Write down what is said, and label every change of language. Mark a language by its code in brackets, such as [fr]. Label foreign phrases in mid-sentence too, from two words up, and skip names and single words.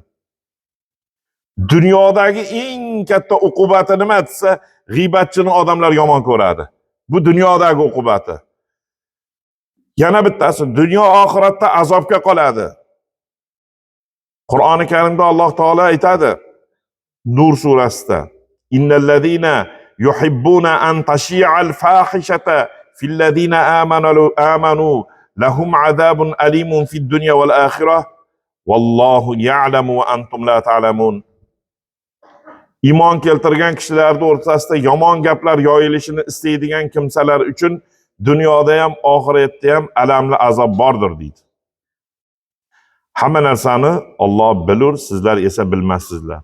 [uz] Dunyodagi eng katta uqubati nima desa, g'iybatchini odamlar yomon ko'radi. Bu dunyodagi uqubati. Yana bittasi, dunyo oxiratda azobga qoladi. Qur'oni Karimda Alloh taolo aytadi Nur surasida [ar] إن الذين يحبون أن تشيع الفاحشة في الذين آمنوا لهم عذاب أليم في الدنيا والآخرة والله يعلم وأنتم لا تعلمون. [uz] Iymon keltirgan kishilarning o'rtasida yomon gaplar yoyilishini istaydigan kimsalar uchun dunyoda ham oxiratda ham alamli azob bordir deydi. Hamma narsani Alloh bilur, sizlar esa bilmassizlar.